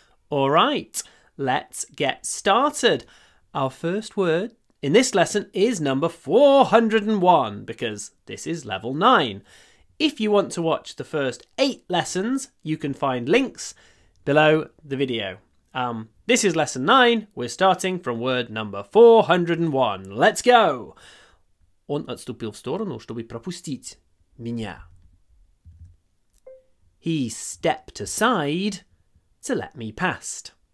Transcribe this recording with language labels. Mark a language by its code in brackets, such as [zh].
[en] All right, let's get started. Our first word in this lesson is number 401 because this is level 9. If you want to watch the first 8 lessons, you can find links below the video. This is lesson 9. We're starting from word number 401. Let's go! [ru] Он отступил в сторону, чтобы пропустить меня. [en] He stepped aside to let me past.